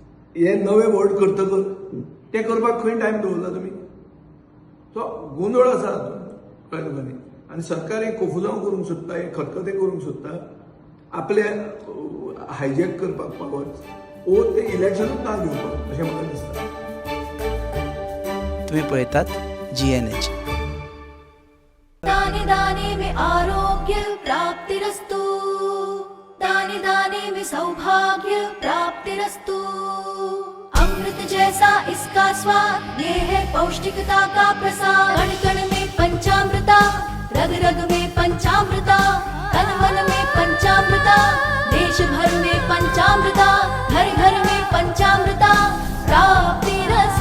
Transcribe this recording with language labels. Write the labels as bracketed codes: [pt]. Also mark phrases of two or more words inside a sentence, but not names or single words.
[kok] हे नवे वोट करतकर ते करपाक खंय टायम दवरला तुमी तो गोंधळ आसा हातूंत कळ्ळें तुका न्ही आनी सरकार एक कोफुजांव करूंक सोदता एक खतखतें करूंक सोदता आपले हायजॅक करपाक पावर्स ओ ते इलेक्शनूच ना घेवपाक अशें म्हाका दिसता तुम्ही पळयतात GNH. [hi] दाने दाने में आरोग्य प्राप्तिरस्तु दाने दाने में सौभाग्य प्राप्तिरस्तु अमृत जैसा इसका स्वाद ये है पौष्टिकता का प्रसाद कण कण में पंचामृता रग रग में पंचामृता तन मन में पंचामृता देश भर में पंचामृता घर घर में पंचामृता प्राप्तिरस्तु